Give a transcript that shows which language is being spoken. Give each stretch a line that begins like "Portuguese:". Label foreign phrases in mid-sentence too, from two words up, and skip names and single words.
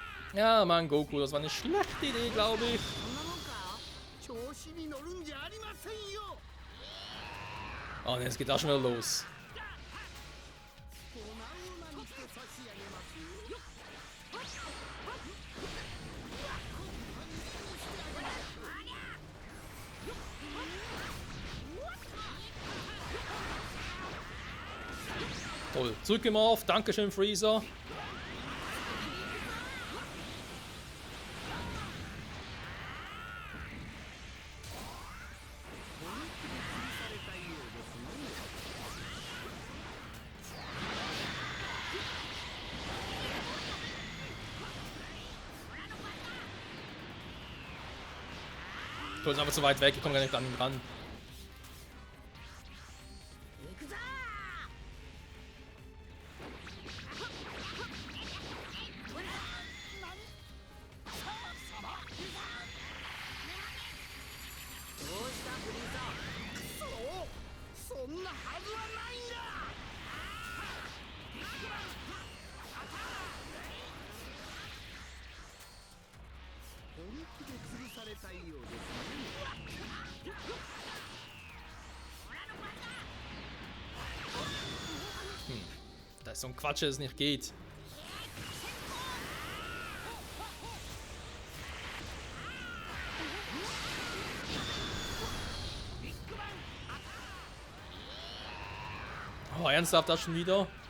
German: Ja, Mann, Goku, das war eine schlechte Idee, glaube ich.
Japanese: そんなもんか調子に乗るんじゃありませんよ
German: Oh ne, es geht auch schon wieder los.
Japanese: 粉々にして差し上げますよ
German: Toll. Zurückgemorpht. Dankeschön, Freezer. Toll, ist aber zu weit weg. Ich komme gar nicht an ihn ran.
Japanese: 行くぞ そんなはずはないんだ 本気で潰されたいようですね
German: Das ist so ein Quatsch, dass es nicht geht. Oh, ernsthaft, das schon wieder?